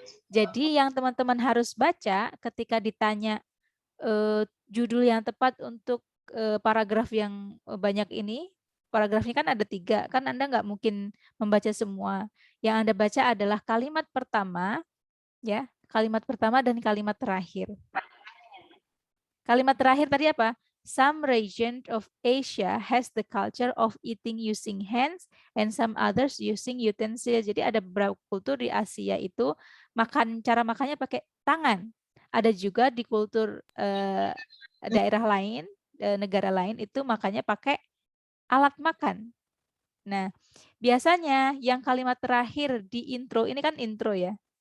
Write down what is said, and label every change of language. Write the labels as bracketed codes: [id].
[id] Jadi yang teman-teman harus baca ketika ditanya judul yang tepat untuk paragraf yang banyak ini, paragrafnya kan ada 3, kan Anda nggak mungkin membaca semua. Yang Anda baca adalah kalimat pertama, ya, kalimat pertama dan kalimat terakhir. Kalimat terakhir tadi apa? [en] Some region of Asia has the culture of eating using hands and some others using utensils. [id] Jadi ada beberapa kultur di Asia itu cara makannya pakai tangan. Ada juga di kultur daerah lain, negara lain itu makannya pakai alat makan. Nah, biasanya yang kalimat terakhir di intro, ini kan intro ya.